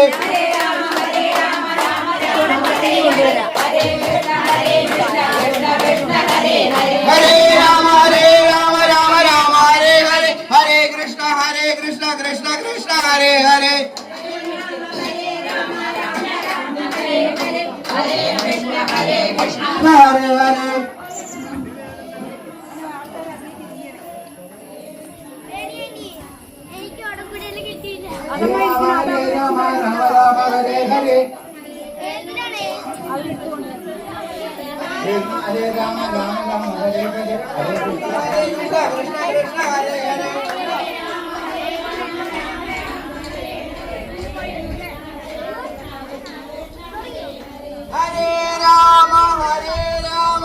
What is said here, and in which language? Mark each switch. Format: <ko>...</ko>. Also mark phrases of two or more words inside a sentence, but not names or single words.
<sa>ഹരേ രാമ രാമ ഹരേ കൃഷ്ണ കൃഷ്ണ ഹരേ ഹരേ ഹരേ രാമ രാമ ഹരേ ഹരേ ഹരേ കൃഷ്ണ കൃഷ്ണ കൃഷ്ണ ഹരേ ഹരേ ഹരേ ഹരേ</sa> <ml>എനിക്ക് ഉടമ്പടിയിൽ കിട്ടിയില്ല.</ml> <sa>ഹരേ രാമ ഹരേ ഹരേ</sa> <ml>എന്താണ്?</ml> <sa>ഹരേ രാമ ഹരേ ഹരേ ഹരേ കൃഷ്ണ കൃഷ്ണ ഹരേ ഹരേ ഹരേ രാമ രാമ</sa>